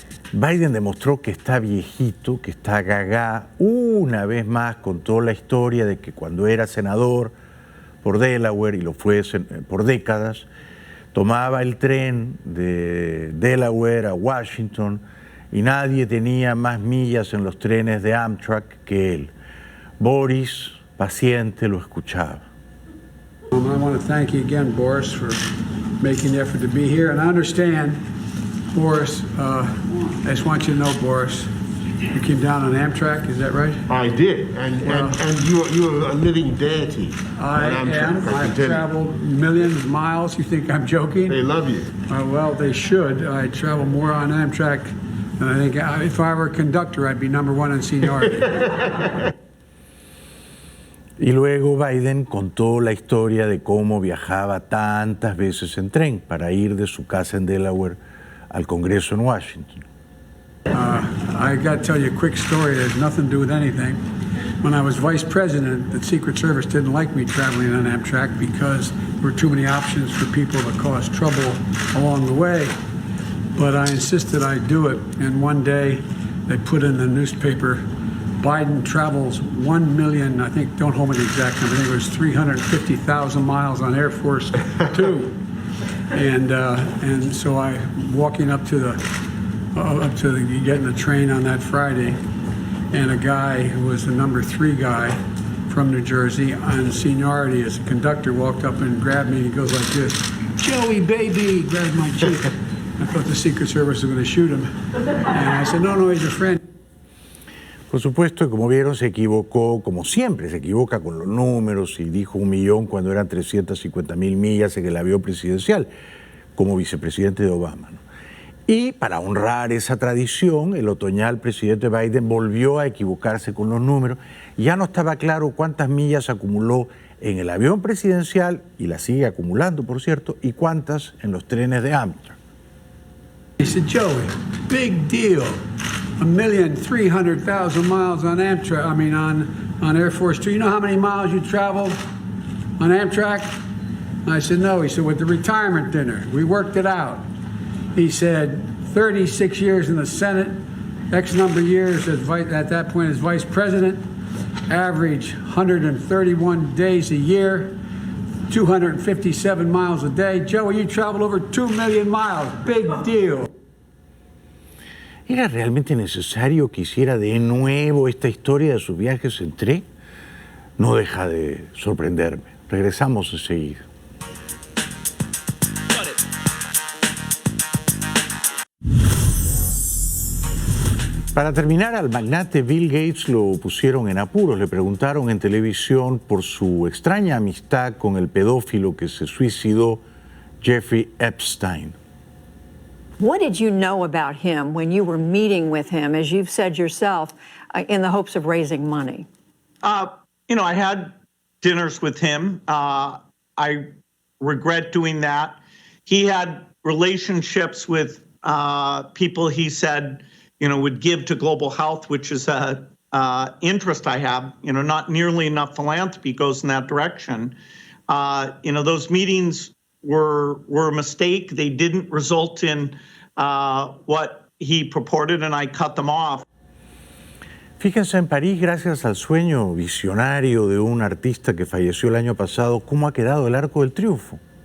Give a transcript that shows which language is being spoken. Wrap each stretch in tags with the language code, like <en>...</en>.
<es>Biden demostró que está viejito, que está gagá, una vez más contó la historia de que cuando era senador por Delaware, y lo fue por décadas, tomaba el tren de Delaware a Washington y nadie tenía más millas en los trenes de Amtrak que él. Boris, paciente, lo escuchaba.</es> <en>I want to thank you again, Boris, for making the effort to be here. And I understand, Boris, I just want you to know, Boris, you came down on Amtrak, is that right? I did, and you're a living deity. I am. I've traveled millions of miles. You think I'm joking? They love you. Well, they should. I travel more on Amtrak than I think. If I were a conductor, I'd be #1 in seniority.</en> <es>Y luego Biden contó la historia de cómo viajaba tantas veces en tren para ir de su casa en Delaware al Congreso en Washington.</es> <en>I got to tell you a quick story that has nothing to do with anything. When I was vice president, the Secret Service didn't like me traveling on Amtrak because there were too many options for people to cause trouble along the way. But I insisted I do it, and one day they put in the newspaper, Biden travels 1 million, I think, don't hold me the exact number, I think it was 350,000 miles on Air Force Two. And so I, walking up to getting the train on that Friday, and a guy who was the #3 guy from New Jersey on seniority as a conductor walked up and grabbed me, and he goes like this, "Joey, baby," grabbed my cheek. I thought the Secret Service was going to shoot him. And I said, no, he's a friend.</en> <es>Por supuesto, como vieron, se equivocó, como siempre se equivoca con los números, y dijo 1 millón cuando eran 350.000 millas en el avión presidencial, como vicepresidente de Obama, ¿no? Y para honrar esa tradición, el otoñal presidente Biden volvió a equivocarse con los números. Ya no estaba claro cuántas millas acumuló en el avión presidencial, y las sigue acumulando, por cierto, y cuántas en los trenes de Amtrak.</es> <en>He said, Joey, big deal. 1,300,000 miles on Amtrak, on Air Force Two. You know how many miles you traveled on Amtrak? I said, no. He said, with the retirement dinner, we worked it out. He said, 36 years in the Senate, X number of years at that point as vice president, average 131 days a year, 257 miles a day. Joey, you traveled over 2 million miles. Big deal.</en> <es>¿Era realmente necesario que hiciera de nuevo esta historia de sus viajes en tren? No deja de sorprenderme. Regresamos enseguida. Para terminar, al magnate Bill Gates lo pusieron en apuros. Le preguntaron en televisión por su extraña amistad con el pedófilo que se suicidó, Jeffrey Epstein.</es> <en>What did you know about him when you were meeting with him, as you've said yourself, in the hopes of raising money? You know, I had dinners with him. I regret doing that. He had relationships with people he said, you know, would give to global health, which is a interest I have. You know, not nearly enough philanthropy goes in that direction. You know, those meetings were a mistake. They didn't result in what he purported, and I cut them off.</en> <es>Fíjense, en París, gracias al sueño visionario de un artista que falleció el año pasado, cómo ha quedado el Arco del Triunfo.</es>